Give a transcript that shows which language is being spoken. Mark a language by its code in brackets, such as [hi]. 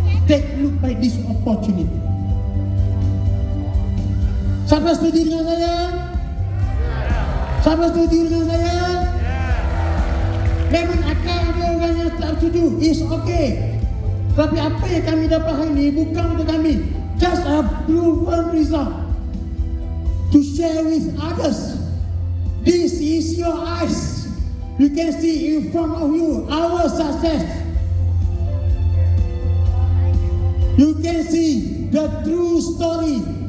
[en] Take look by this opportunity. [ms] Siapa setuju dengan saya? Siapa setuju dengan saya? Memang akan ada orang yang tak setuju. [en] It's okay. [ms] Tapi apa yang kami dapat hari ini bukan untuk kami. [en] Just a proven result to share with others. This is your eyes. You can see in front of you our success. You can see the true story.